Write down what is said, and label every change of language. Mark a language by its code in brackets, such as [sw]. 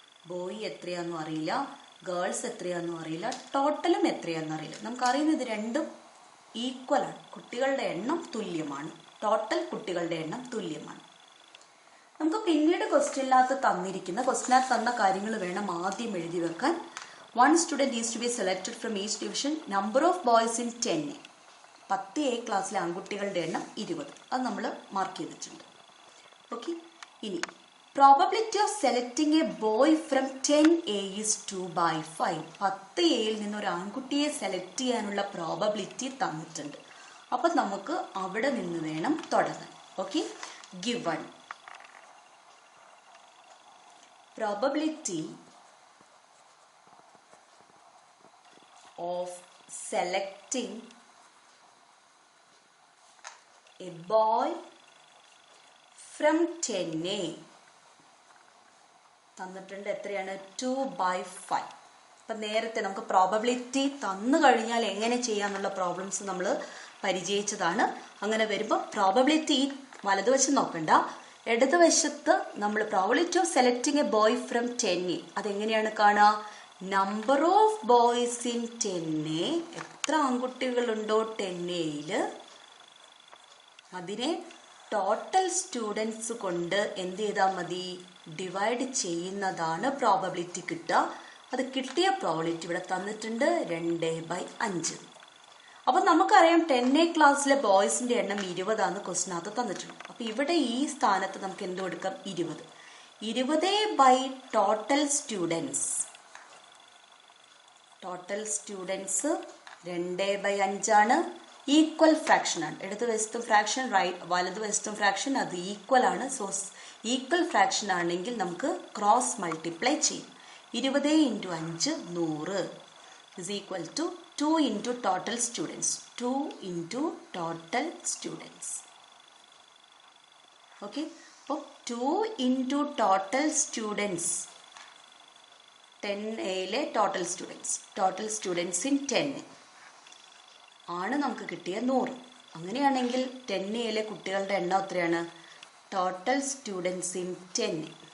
[ml] Boy എത്രയാണെന്നും അറിയില്ല, girls എത്രയാണെന്നും അറിയില്ല, ടോട്ടലും എത്രയാണെന്നും അറിയില്ല. നമുക്കറിയുന്നത് രണ്ടും ഈക്വലാണ്. കുട്ടികളുടെ എണ്ണം തുല്യമാണ്. ടോട്ടൽ കുട്ടികളുടെ എണ്ണം തുല്യമാണ്. നമുക്ക് പിന്നീട് ക്വസ്റ്റ്യനിനകത്ത് തന്നിരിക്കുന്ന ക്വസ്റ്റ്യനകത്ത് തന്ന കാര്യങ്ങൾ വേണം ആദ്യം എഴുതി വെക്കാൻ. [en] 1 student is to be selected from each division. Number of boys in 10A. [ml] 10A ക്ലാസ്സിലെ ആൺകുട്ടികളുടെ എണ്ണം 20. അത് നമ്മൾ മാർക്ക് ചെയ്തിട്ടുണ്ട്. [en] Okay, ഇനി probability of selecting a boy from 10A is 2/5. [ml] 10Aയിൽ നിന്ന് ഒരു ആൺകുട്ടിയെ സെലക്ട് ചെയ്യാനുള്ള പ്രോബബിലിറ്റി തന്നിട്ടുണ്ട്. അപ്പം നമുക്ക് അവിടെ നിന്ന് വേണം തുടങ്ങാൻ. [en] okay, given probability of selecting a boy from 10A [ml] തന്നിട്ടുണ്ട്. എത്രയാണ്? 2/5. അപ്പം നേരത്തെ നമുക്ക് പ്രോബബിലിറ്റി തന്നു കഴിഞ്ഞാൽ എങ്ങനെ ചെയ്യാന്നുള്ള പ്രോബ്ലംസ് നമ്മൾ പരിചയിച്ചതാണ്. അങ്ങനെ വരുമ്പോൾ പ്രോബബിലിറ്റി വലതുവശം നോക്കണ്ട, ഇടതുവശത്ത് നമ്മൾ [en] probability of selecting a boy from 10A [ml] അതെങ്ങനെയാണ് കാണുക? [en] number of boys in 10A, [ml] എത്ര ആൺകുട്ടികളുണ്ടോ 10Aയിൽ അതിനെ ടോട്ടൽ സ്റ്റുഡൻസ് കൊണ്ട് എന്ത് ചെയ്താൽ മതി? ഡിവൈഡ് ചെയ്യുന്നതാണ് പ്രോബബിലിറ്റി കിട്ടുക. അത് കിട്ടിയ പ്രോബബിലിറ്റി ഇവിടെ തന്നിട്ടുണ്ട് 2/5. അപ്പം നമുക്കറിയാം 10A ക്ലാസ്സിലെ ബോയ്സിന്റെ എണ്ണം 20 ക്വസ്റ്റിനകത്ത് തന്നിട്ടുണ്ട്. അപ്പം ഇവിടെ ഈ സ്ഥാനത്ത് നമുക്ക് എന്ത് കൊടുക്കാം? 20 total students. Total students 2/5 equal fraction ആണ്. ഇടതുവശത്തും ഫ്രാക്ഷൻ, വലതുവശത്തും ഫ്രാക്ഷൻ, അത് ഈക്വൽ ആണ്. സോ ഈക്വൽ ഫ്രാക്ഷൻ ആണെങ്കിൽ നമുക്ക് ക്രോസ് മൾട്ടിപ്ലൈ ചെയ്യും. [en] 20 × 5 100 is equal to 2 into total students. 2 into total students. Okay, അപ്പോൾ 2 into total students 10Aയിലെ total students in 10A [ml] ആണ് നമുക്ക് കിട്ടിയ 100. അങ്ങനെയാണെങ്കിൽ 10Aയിലെ കുട്ടികളുടെ എണ്ണം എത്രയാണ്? [en] Total students in 10A.